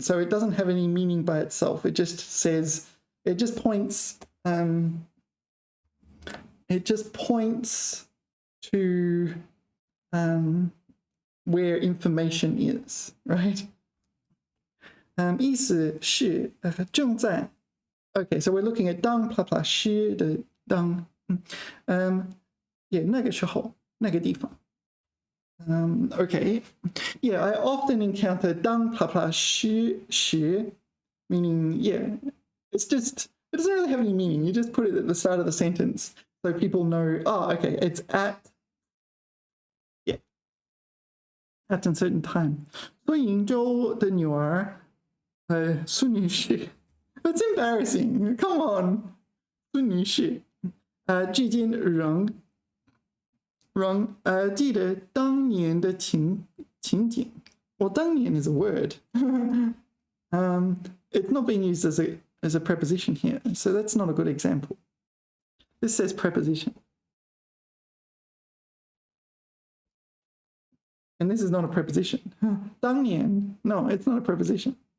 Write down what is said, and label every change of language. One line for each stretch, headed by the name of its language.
English: So it doesn't have any meaning by itself. It just says, it just points to where information is, right?
Chinese: 意思是正在.
English: Okay, so we're looking at 当 plus 是的当.
Chinese: Yeah, 那个时候, 那个地方.
English: Okay, yeah, I often encounter 当 plus 时, meaning, yeah, it doesn't really have any meaning. You just put it at the start of the sentence so people know, oh, okay, it's at a certain time.
Chinese: 孙银洲的女儿, 孙女士.
English: That's embarrassing. Come on. 孙女士.
Chinese: 至今仍记得当年的情景.
English: Well, 当年 is a word. It's not being used as a preposition here, so that's not a good example. This says preposition. And this is not a preposition. 当年, no, it's not a preposition.